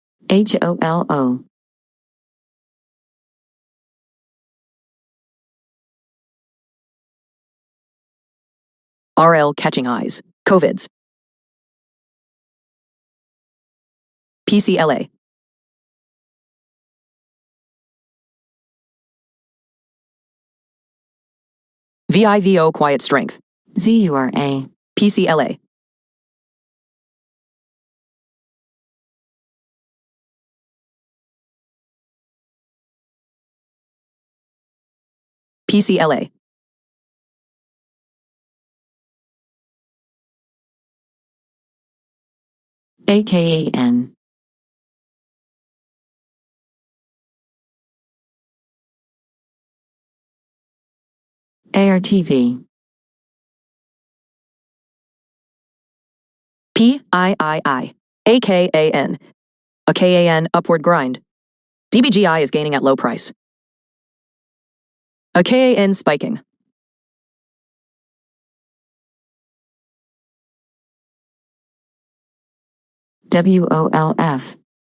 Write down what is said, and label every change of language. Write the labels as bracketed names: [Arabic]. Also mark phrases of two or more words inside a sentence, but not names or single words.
[English] HOLO. RL catching eyes. COVIDs. PCLA. VIVO quiet strength. ZURA. PCLA. PCLA. AKAN. ARTV. PIII. AKAN. A KAN upward grind. DBGI is gaining at low price. A KAN spiking. WOLF.